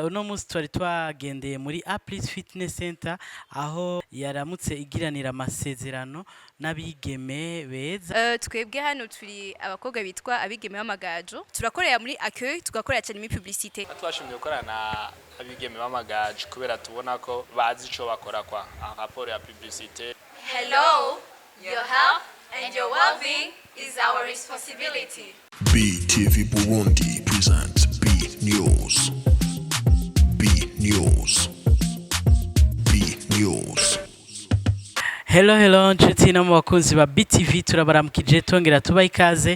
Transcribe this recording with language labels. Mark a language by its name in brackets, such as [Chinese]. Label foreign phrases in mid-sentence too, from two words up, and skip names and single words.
[Rundi] Uno munsi twari twagendeye muri Aplis Fitness Center aho yaramutse igiranira amasezerano n'abigeme beza. Twebwe hano turi abakobwa bitwa abigeme b'amagajo, turakorera muri accueil, tugakorera cyane muri publicité. Twashimye gukorana abigeme b'amagajo kubera tubona ko bazi ico bakora kwa [French] en rapport [Rundi] ya publicité. [English] Hello, your health and your well-being is our responsibility. BTV Burundi presents B News. B News. B News. [Rundi] Hello nshuti no mu bakunzi ba BTV turabaramukije tongera tuba ikaze.